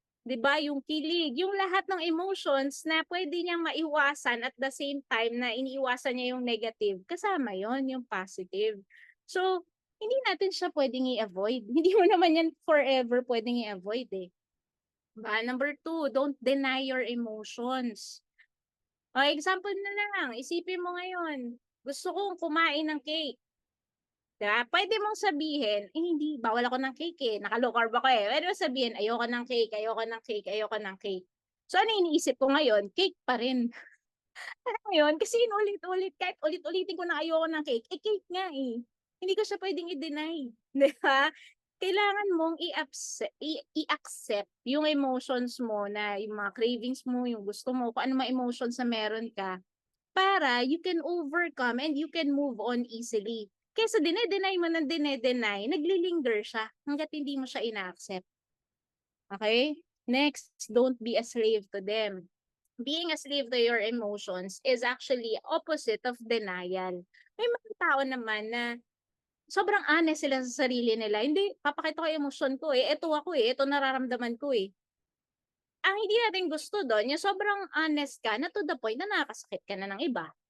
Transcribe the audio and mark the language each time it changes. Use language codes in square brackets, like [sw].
[tl] 'Di ba? Yung kilig, yung lahat ng emotions na pwede niyang maiwasan at the same time na iniiwasan niya yung negative, kasama yon yung positive. So, hindi natin siya pwedeng i-avoid. Hindi mo naman yan forever pwedeng i-avoid eh. Diba? [en] Number 2, don't deny your emotions. [tl] O, example na lang, isipin mo ngayon, gusto kong kumain ng cake. Diba? Pwede mong sabihin, hindi, bawal ako ng cake eh. Naka-low carb ako eh. Pwede mong sabihin, ayoko ng cake, ayoko ng cake, ayoko ng cake. So, ano iniisip ko ngayon? Cake pa rin. Alam mo yun? Kasi inulit-ulit, kahit ulit-ulitin ko na ayoko ng cake, eh cake nga eh. Hindi ko siya pwedeng i-deny. Diba? Kailangan mong i-accept yung emotions mo na yung mga cravings mo, yung gusto mo, kung ano mga emotions na meron ka, para [en] you can overcome and you can move on easily. [tl] Kesa dine-deny mo ng dine-deny, naglilinger siya hanggat hindi mo siya ina-accept. Okay? [en] Next, don't be a slave to them. Being a slave to your emotions is actually opposite of denial. [tl] May mga tao naman na sobrang honest sila sa sarili nila. Hindi, papakita ko yung emotion ko eh. Ito ako eh. Ito nararamdaman ko eh. Ang hindi natin gusto doon, yung sobrang honest ka na [en] to the point [tl] na nakakasakit ka na ng iba.